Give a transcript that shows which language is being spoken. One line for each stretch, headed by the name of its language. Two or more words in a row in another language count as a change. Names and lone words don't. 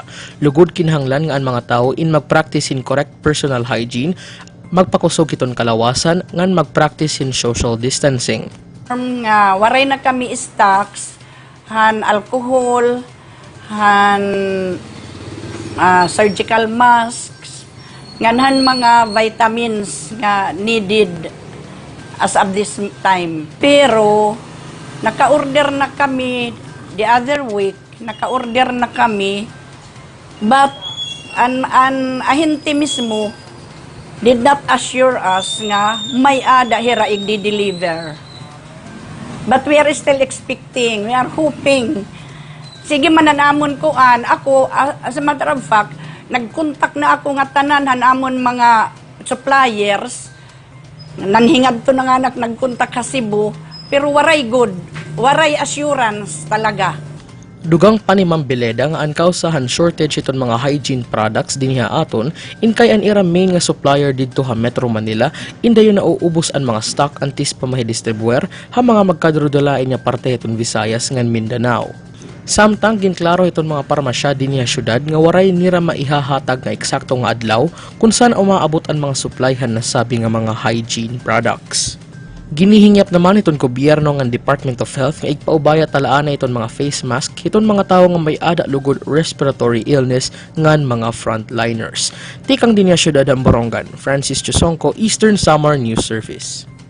Waray: Lugod kinahanglan nga ang mga tao in mag-practice in
English: correct personal hygiene,
Waray: magpakusog iton kalawasan ngan mag-practice in
English: social distancing.
Waray: Waray na kami stocks, han alcohol, han
English: surgical masks,
Waray: nganhan mga vitamins nga
English: needed as of this time.
Waray: Pero, naka-order na kami
English: the other week,
Waray: naka-order na kami, but an ahente mismo
English: did not assure us
Waray: nga may ada hira i-deliver.
English: But we are still expecting, we are hoping.
Waray: Sige mananamon ko ako,
English: as a matter of fact,
Waray: nag-contact na ako nga tanan hanamon mga suppliers. Nanhingad to na nga nagkontak ka Cebu, pero waray good, waray assurance talaga. Dugang pa ni Ma'am Beleda nga ang kausahan shortage iton mga
English: hygiene products
Waray: dinhi aton in kay an ira main nga supplier didto ha Metro Manila indayon nauubos ang mga stock antis pa mahidistribuer ha mga magkadrodolain nga parte iton Visayas ngan Mindanao. Samtang ginklaro iton mga parmasya dinhi syudad nga waray nira maihahatag nga eksakto nga adlaw kung saan umaabot ang mga supplyhan na sabi nga mga
English: hygiene products.
Waray: Ginihingyap naman iton gobyerno ng Department of Health nga igpaubaya talaan na iton mga
English: face mask
Waray: iton mga tao nga may ada lugod
English: respiratory illness
Waray: ngan mga frontliners. Tikang dinhi syudad ang Borongan, Francis Chusongko, Eastern Samar News Service.